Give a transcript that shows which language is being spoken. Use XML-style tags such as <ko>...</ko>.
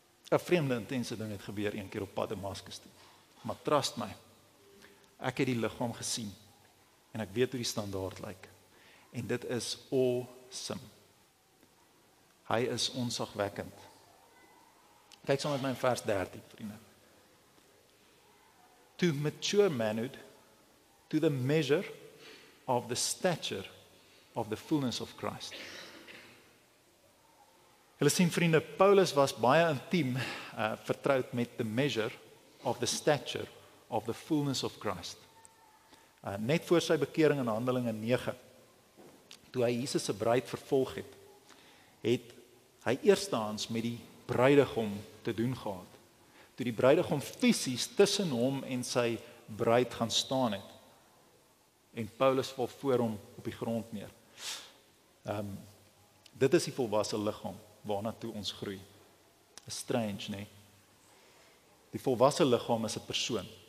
<af>'n Vreemde, intense ding het gebeur een keer op pad Damaskus toe. Maar trust my, ek het die liggaam gesien en ek weet hoe die standaard lyk. En dit is awesome. Hy is onsagwekkend. Kyk saam met my in vers 13, vriende.</af> <en>To mature manhood, to the measure of the stature of the fullness of Christ.</en> <af>Julle sien, vriende, Paulus was baie intiem vertroud met</af> <en>the measure of the stature of the fullness of Christ.</en> <af>Net voor sy bekering in Handelinge 9, toe hy Jesus se bruid vervolg het hy eerstehands met die bruidegom te doen gehad. Toe die bruidegom fisies tussen hom en sy bruid gaan staan het. En Paulus val voor hom op die grond neer. Dit is die volwasse liggaam waarna toe ons groei. Is strange, nee? Die volwasse liggaam is 'n persoon.</af>